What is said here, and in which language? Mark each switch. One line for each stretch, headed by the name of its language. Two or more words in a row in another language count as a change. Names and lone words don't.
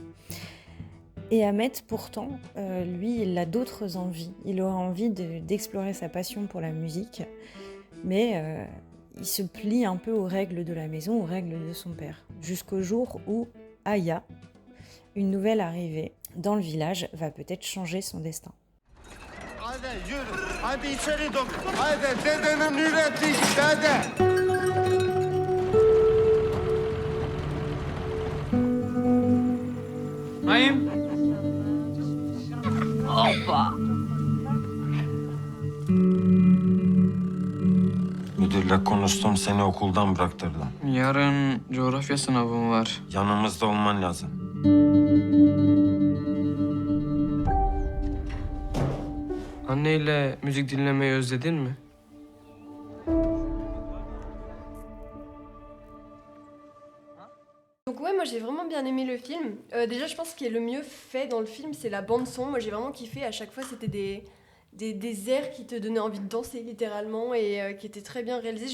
French: Et Ahmet, pourtant, lui, il a d'autres envies. Il aura envie d'explorer sa passion pour la musique, mais il se plie un peu aux règles de la maison, aux règles de son père, jusqu'au jour où Aya, une nouvelle arrivée dans le village, va peut-être changer son destin.
Turkish: Hadi yürü. Hadi içeri dök. Hadi dedenin ürettiği dede. Naim. Hoppa. Müdürle konuştum, seni okuldan bıraktırdım. Yarın coğrafya sınavım var. Yanımızda olman lazım. Anneyle müzik dinlemeyi özledin mi?
French: Donc ouais, moi j'ai vraiment bien aimé le film. Déjà, je pense ce qui est le mieux fait dans le film, c'est la bande son. Moi j'ai vraiment kiffé. À chaque fois, c'était des airs qui te donnaient envie de danser littéralement et qui étaient très bien réalisés.